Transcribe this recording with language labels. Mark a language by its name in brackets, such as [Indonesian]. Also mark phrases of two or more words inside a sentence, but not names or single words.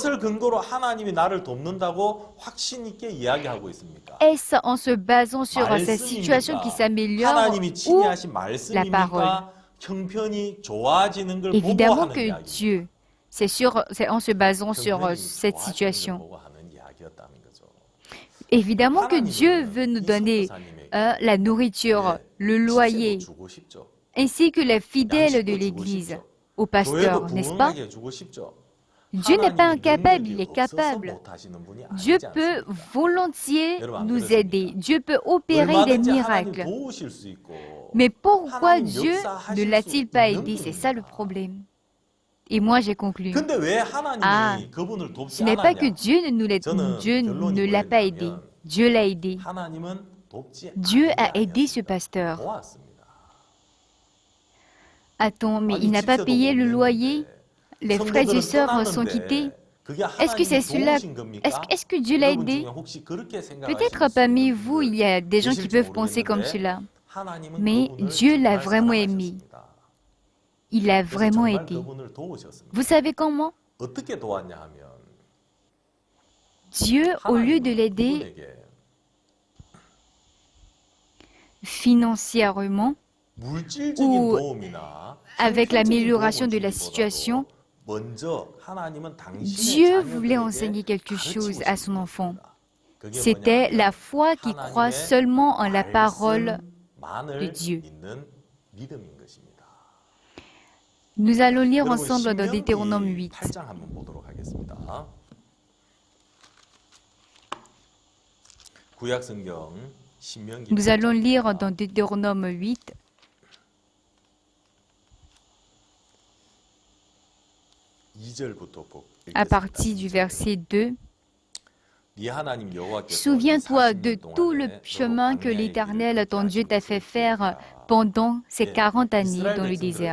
[French] Est-ce en se basant sur sa situation qui s'améliore ou la parole? Évidemment que Dieu. C'est en se basant sur cette situation. [Korean] 되었다는 거죠. [French] Évidemment que Dieu veut nous [Korean] 이 [French] donner [Korean] 선교사님에게 [French] la nourriture, le [Korean] 실제로 [French] loyer, [Korean] 주고 싶죠. [French] ainsi que les fidèles de [Korean] 양식도 주고 [French] l'Église, [Korean] 싶죠. [French] au [Korean] 교회도 [French] pasteur, n'est-ce pas? [Korean] 부흥하게 주고 싶죠. [French] Dieu n'est pas [Korean] 하나님이 [French] incapable, il [Korean] 능력이 [French] est [Korean] 없어서 [French] capable. [Korean] 못하시는 분이 [French] Dieu [Korean] 아니지 [French] peut [Korean] 않습니까? [French] volontiers [Korean] 여러분, 안 [French] nous [Korean] 그렇습니까? [French] aider. Dieu peut opérer des [Korean] 얼마든지 하나님 [French] miracles. [Korean] 도우실 수 있고 [French] Mais pourquoi [Korean] 하나님 [French] Dieu ne [Korean] 역사하실 [French] l'a-t-il [Korean] 수 [French] pas [Korean] 있는 [French] aidé? C'est ça le [Korean] 분입니다. [French] problème. Et moi, j'ai conclu. [Korean] 근데 왜 하나님이 [French] Ah, [Korean] 그분을 [French] Ce [Korean] 돕지 [French] n'est pas que [Korean] 않았냐? [French] Dieu [Korean] 저는 [French] Dieu [Korean] 결론이 [French] ne l'a pas aidé. [Korean] 뭐였냐면 [French] Dieu l'a aidé. [Korean] 하나님은 돕지 [French] Dieu [Korean] 않은 게 [French] a aidé ce [Korean] 아니었습니다. [French] pasteur. [Korean] 도왔습니다. [French] Attends, mais [Korean] 아니 [French] il n'a pas [Korean] 집세도 [French] payé [Korean] 못 [French] le loyer? [Korean] 내는데 [French] Les frères et [Korean] 성도들은 [French] sœurs sont quittés. [Korean] 떠났는데 그게 [French] Est-ce que c'est [Korean] 하나님이 [French] cela? [Korean] 도우신 겁니까? [French] Est-ce que Dieu l'a [Korean] 여러분 중에 [French] aidé? [Korean] 혹시 그렇게 생각하시는 [French] Peut-être parmi vous, il y a des gens qui [Korean] 계실지 [French] peuvent penser comme [Korean] 모르겠는데 [French] cela. [Korean] 하나님은 [French] Mais [Korean] 그분을 [French] Dieu l'a [Korean] 정말 [French] vraiment aimé. [Korean] 사랑하셨습니다. [French] Il l'a [Korean] 그래서 [French] vraiment [Korean] 정말 [French] aidé. [Korean] 그분을 도우셨습니다. [French] Vous savez comment? [Korean] 어떻게 도왔냐 하면 [French] Dieu, au lieu de [Korean] 하나님은 [French] l'aider [Korean] 그분에게 [French] financièrement, [Korean] 물질적인 [French] ou [Korean] 도움이나 [French] avec [Korean] 형편적인 [French] l'amélioration de [Korean] 도움을 [French] la [Korean] 주기보다도 [French] situation, [Korean] 먼저 하나님은 당신의 [French] Dieu voulait [Korean] 자녀들에게 [French] enseigner quelque [Korean] 가르치고 [French] chose à son [Korean] 싶은 [French] enfant. [Korean] 겁니다. 그게 [French] C'était [Korean] 뭐냐면 [French] la foi qui croit [Korean] 하나님의 [French] seulement en la parole [Korean] 말씀만을 [French] de Dieu. [Korean] 믿는 믿음인 것입니다. [French] Nous allons lire [Korean] 여러분 [French] ensemble dans Deutéronome [Korean] 신명기 [French] 8. [Korean] 8장 한번 보도록 하겠습니다. 구약 성경 신명기 [French] Nous allons [Korean] 8장 [French] lire dans Deutéronome 8, [Korean] 2절부터 [French] à partir du verset 2. Souviens-toi Souviens-toi de tout le chemin que l'Éternel, ton Dieu, t'a fait faire pendant ces 40 années dans le désert.